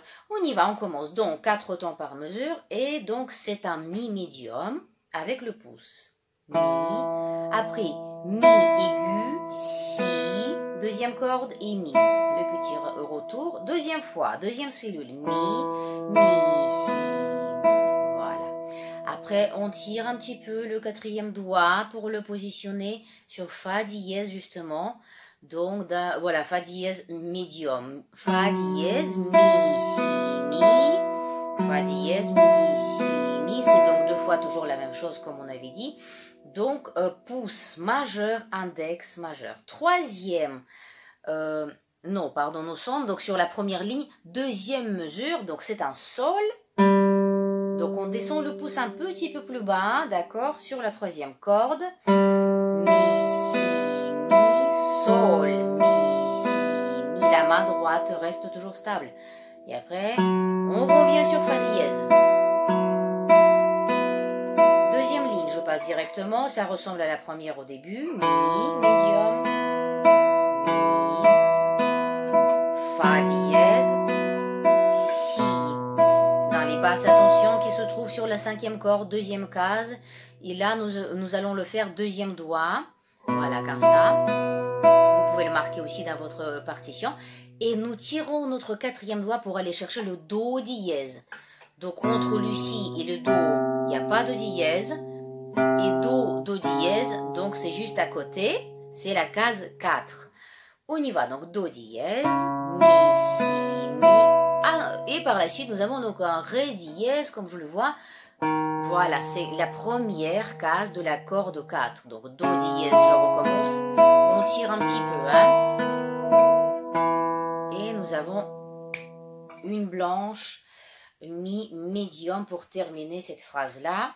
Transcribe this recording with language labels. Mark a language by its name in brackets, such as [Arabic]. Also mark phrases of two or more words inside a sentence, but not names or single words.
[French] On y va, on commence. Donc, 4 temps par mesure, et donc c'est un mi médium avec le pouce. Mi, après mi aigu, si, deuxième corde et mi. Le petit retour, deuxième fois, deuxième cellule, mi, si, mi. Voilà. Après, on tire un petit peu le quatrième doigt pour le positionner sur fa dièse justement. Donc, voilà, fa dièse médium. Fa dièse, mi, si, mi. Fa dièse, mi, si, mi. C'est donc deux fois toujours la même chose comme on avait dit. Donc, pouce majeur, index majeur. Troisième, non, pardon, nous sommes donc sur la première ligne, deuxième mesure. Donc, c'est un sol. Donc, on descend le pouce un petit peu plus bas, d'accord, sur la troisième corde. Mi, si, mi, sol, mi, si, mi. La main droite reste toujours stable. Et après, on revient sur fa dièse. Deuxième ligne, je passe directement. Ça ressemble à la première au début. Mi, médium, mi, fa dièse, si. Dans les basses, attention, qui se trouve sur la cinquième corde, deuxième case. Et là, nous allons le faire deuxième doigt. Voilà, comme ça. Vous pouvez le marquer aussi dans votre partition. Et nous tirons notre quatrième doigt pour aller chercher le do dièse. Donc, entre le si et le do, il n'y a pas de dièse. Et do dièse, donc c'est juste à côté. C'est la case 4. On y va, donc do dièse, mi, si, mi. Ah, et par la suite, nous avons donc un ré dièse, comme je le vois. Voilà, c'est la première case de la corde 4. Donc, do dièse, je recommence. On tire un petit peu, hein. Et nous avons une blanche, mi, médium pour terminer cette phrase-là.